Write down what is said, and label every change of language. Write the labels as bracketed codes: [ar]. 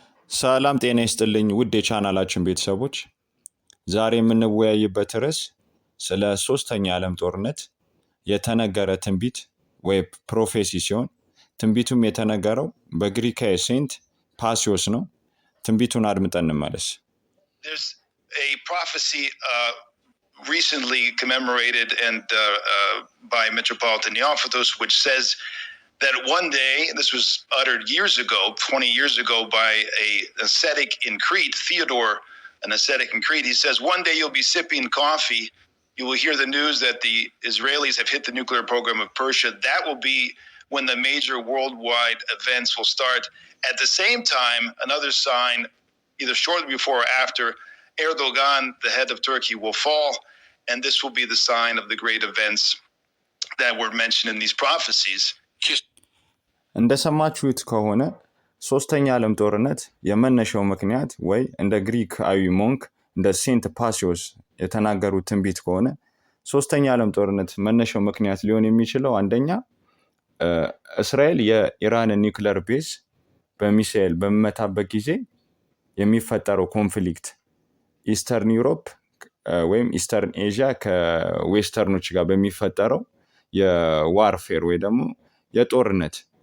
[am] ሰላም ጤና ይስጥልኝ ውድ የቻናላችን ቤተሰቦች፣ ዛሬ የምንወያይበት ርዕስ ስለ ሶስተኛ የዓለም ጦርነት የተነገረ ትንቢት ወይ ፕሮፌሲ ሲሆን ትንቢቱም የተነገረው በግሪካዊ ሴንት ፓሲዮስ ነው። ትንቢቱን አድምጠን እንመለስ። [en] There's a prophecy recently commemorated and by Metropolitan Neophytos, which says that one day, this was uttered years ago, 20 years ago, by an ascetic in Crete, Theodore, an ascetic in Crete. He says, one day you'll be sipping coffee, you will hear the news that the Israelis have hit the nuclear program of Persia. That will be when the major worldwide events will start. At the same time, another sign, either shortly before or after, Erdogan, the head of Turkey, will fall, and this will be the sign of the great events that were mentioned in these prophecies. [am] እንደሰማችሁት ከሆነ ሶስተኛ ዓለም ጦርነት የመነሻው ምክንያት ወይ እንደ ግሪካዊ ሞንክ እንደ ሴንት ፓሲዮስ የተናገሩት ትንቢት ከሆነ ሶስተኛ ዓለም ጦርነት መነሻው ምክንያት ሊሆን የሚችለው አንደኛ እስራኤል የኢራን ኒውክለር ቤዝ በሚሳኤል በሚመታበት ጊዜ የሚፈጠረው ኮንፍሊክት ኢስተርን ዩሮፕ ወይም ኢስተርን ኤዥያ ከዌስተርኖች ጋር በሚፈጠረው የዋርፌር ወይ ደግሞ የጦርነት